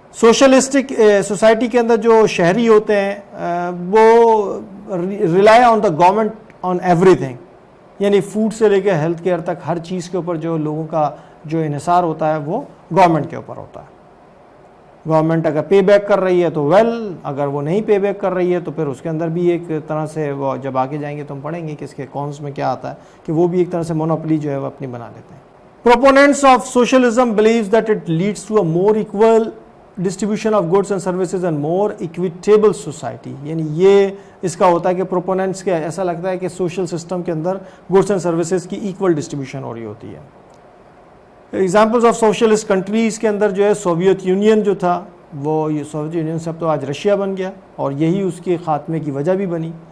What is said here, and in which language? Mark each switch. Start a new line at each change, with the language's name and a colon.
Urdu: سوشلسٹک society کے اندر جو شہری ہوتے ہیں وہ
English: rely on the government on everything,
Urdu: یعنی فوڈ سے لے کے ہیلتھ کیئر تک ہر چیز کے اوپر جو لوگوں کا جو انحصار ہوتا ہے وہ گورنمنٹ کے اوپر ہوتا ہے. گورنمنٹ اگر پے بیک کر رہی ہے تو ویل, اگر وہ نہیں پے بیک کر رہی ہے تو پھر اس کے اندر بھی ایک طرح سے وہ جب آگے جائیں گے تو ہم پڑھیں گے کہ اس کے کونس میں کیا آتا ہے کہ وہ بھی ایک طرح سے مونوپلی جو ہے وہ اپنی بنا لیتے ہیں.
English: Proponents of socialism believes that it leads to a more equal distribution of goods and services and more equitable society.
Urdu: یعنی یہ اس کا ہوتا ہے کہ پروپوننٹس کے ایسا لگتا ہے کہ سوشل سسٹم کے اندر گڈس اینڈ سروسز کی ایکول ڈسٹریبیوشن ہو رہی ہوتی ہے. ایگزامپلس آف سوشلسٹ کنٹریز کے اندر جو ہے سوویت یونین جو تھا وہ یہ سوویت یونین سے اب تو آج رشیا بن گیا اور یہی اس کے خاتمے کی وجہ بھی بنی.